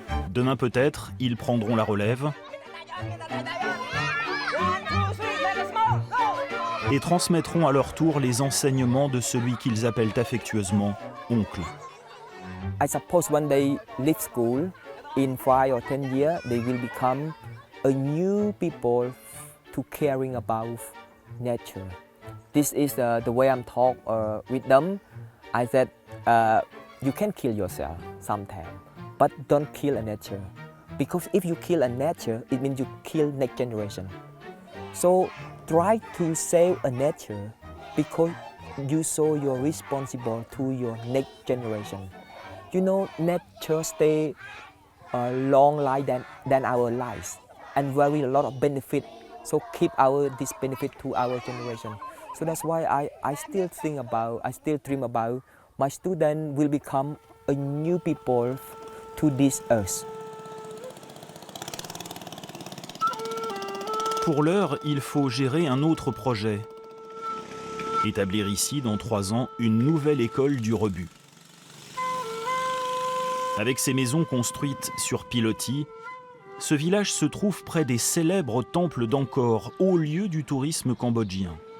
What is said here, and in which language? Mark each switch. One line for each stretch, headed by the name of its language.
French: Demain peut-être, ils prendront la relève et transmettront à leur tour les enseignements de celui qu'ils appellent affectueusement oncle.
English: I suppose when they leave school, in 5 or 10 years, they will become a new people to caring about nature. This is the way I'm talk with them. I said, you can kill yourself sometime, but don't kill a nature. Because if you kill a nature, it means you kill next generation. So try to save a nature because you show you're responsible to your next generation. You know, nature stay a long life than our lives and very a lot of benefit. So keep this benefit to our generation. So that's why I still dream about my student will become a new people to this earth.
French: Pour l'heure, il faut gérer un autre projet. Établir ici, dans 3 ans, une nouvelle école du rebut. Avec ses maisons construites sur pilotis, ce village se trouve près des célèbres temples d'Angkor, haut lieu du tourisme cambodgien.